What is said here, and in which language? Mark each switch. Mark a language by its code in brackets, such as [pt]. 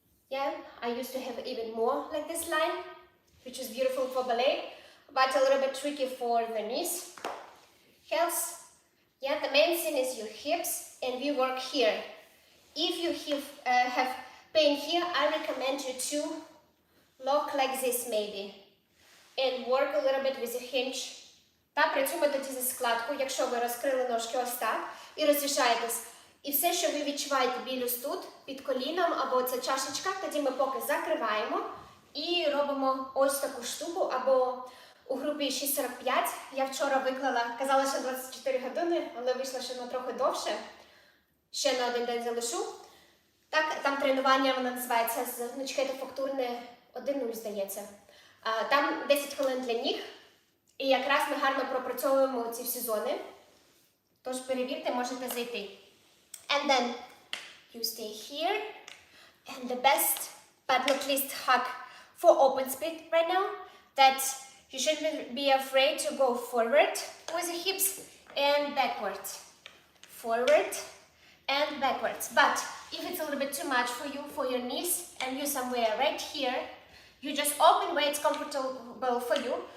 [en] Yeah, I used to have even more like this line, which is beautiful for ballet, but a little bit tricky for the knees. Heels. Yeah, the main thing is your hips, and we work here. If you have pain here, I recommend you to lock like this maybe, and work a little bit with your hinge. [uk] Та працюємо тоді зі складкою, якщо ви розкрили ножки ось так і розвішаєтесь. І все, що ви відчуваєте біль ось тут, під коліном або ця чашечка, тоді ми поки закриваємо і робимо ось таку штуку, або у групі 6:45. Я вчора виклала, казала, що 24 години, але вийшло ще на трохи довше. Ще на один день залишу. Так, там тренування, воно називається з гнучки фактурне 1:0, здається. Там 10 хвилин для ніг. І якраз ми гарно пропрацьовуємо ці всі зони. Тож перевірте, можете зайти. [en] And then you stay here. And the best, but not least, hack for open split right now, that you shouldn't be afraid to go forward with the hips and backward. Forward and backwards. But if it's a little bit too much for you, for your knees, and you're somewhere right here, you just open where it's comfortable for you.